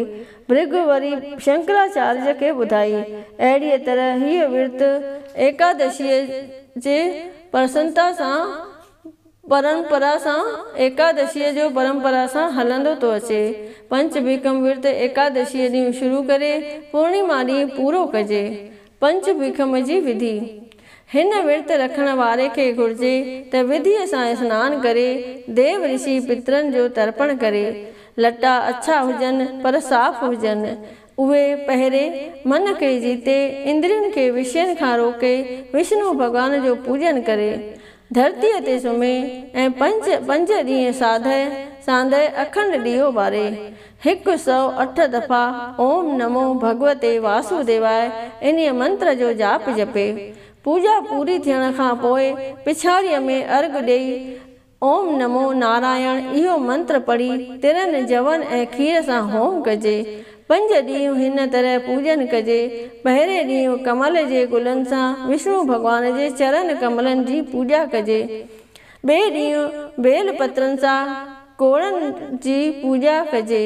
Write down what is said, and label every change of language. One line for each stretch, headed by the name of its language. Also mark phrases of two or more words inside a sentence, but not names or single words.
Sindhi: भृग वरी शंकराचार्य खे ॿुधाई। अहिड़ीअ तरह हीअ विर्त एकादशीअ जे परंपरा सां हलंदो थो अचे। 5 भीखम विर्त एकादशीअ ॾींहुं शुरू करे पूर्णिमा ॾींहुं पूरो कजे। 5 भीखम जी विधि। हिन विर्त रखण वारे खे घुर्जे त विधीअ सां सनानु करे देव ऋषि पितरनि जो तर्पण करे। लटा अछा हुजनि पर साफ़ हुजनि। उहे पहिरे मन खे जीते इंद्रियुनि खे विषयनि खां रोके विष्णु भॻवान जो पूॼन करे धरतीअ ते सुम्हे ऐं 5 ॾींहं सांदहि अखंड ॾीओ ॿारे 108 दफ़ा
Sanskrit: ओम नमो भगवते वासुदेवाय
Sindhi: इन्हीअ मंत्र जो जाप जपे। पूॼा पूरी थियण खां पोइ पिछाड़ीअ में अर्घ ॾेई
Sanskrit: ओम नमो नारायण
Sindhi: इहो मंत्र पढ़ी तिरनि जवनि ऐं खीर सां होम कजे। 5 ॾींहं हिन तरह पूॼन कजे। पहिरें ॾींहुं कमल जे गुलनि सां विष्णु भॻवान जे चरण कमलनि जी पूॼा कजे। ॿिए ॾींहुं बेल पत्रनि सां कोड़नि जी पूॼा कजे।